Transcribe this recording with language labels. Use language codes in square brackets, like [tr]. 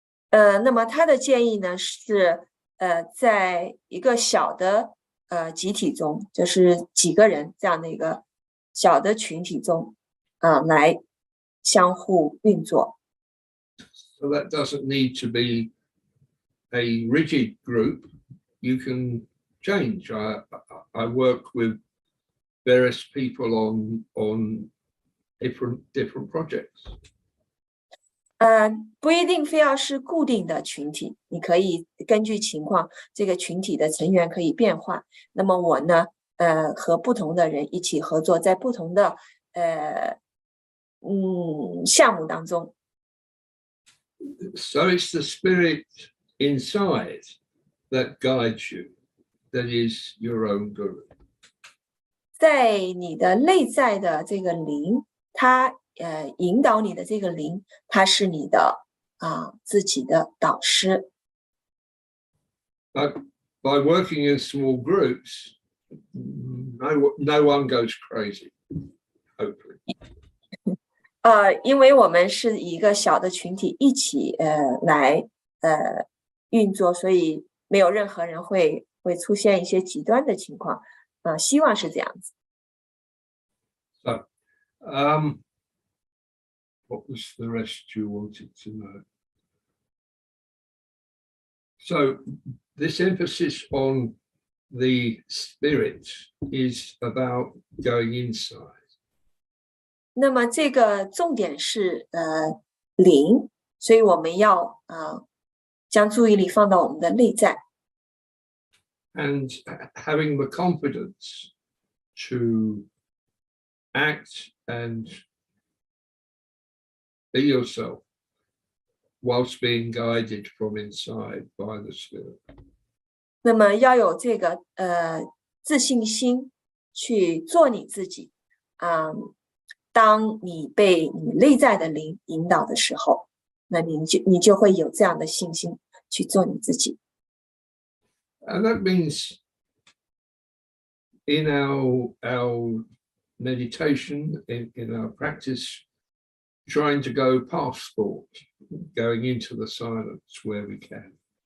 [zh] 那么他的建议呢是在一个小的集体中，就是几个人这样的一个小的群体中来相互运作。 [en] So that doesn't need to be a rigid group. You can change. I work with various people on different projects. [zh] 不一定非要是固定的群体，你可以根据情况，这个群体的成员可以变化。那么我呢，和不同的人一起合作，在不同的项目当中。 [en] So it's the spirit inside that guides you, that is your own guru. [zh] 在你的内在的这个灵，它引导你的这个灵，它是你的自己的导师。 [en] But by working in small groups, no one goes crazy, hopefully. [zh] 因为我们是一个小的群体一起来运作，所以没有任何人会出现一些极端的情况。希望是这样子。 [en] So, what was the rest you wanted to know? So this emphasis on the spirit is about going inside. [zh] 那么这个重点是灵，所以我们要将注意力放到我们的内在。 [en] And having the confidence to act and be yourself whilst being guided from inside by the Spirit. [zh] 那么要有这个自信心去做你自己。当你被你内在的灵引导的时候，那你就会有这样的信心去做你自己。 [en] And that means in our meditation, in our practice, trying to go past thought, going into the silence where we can.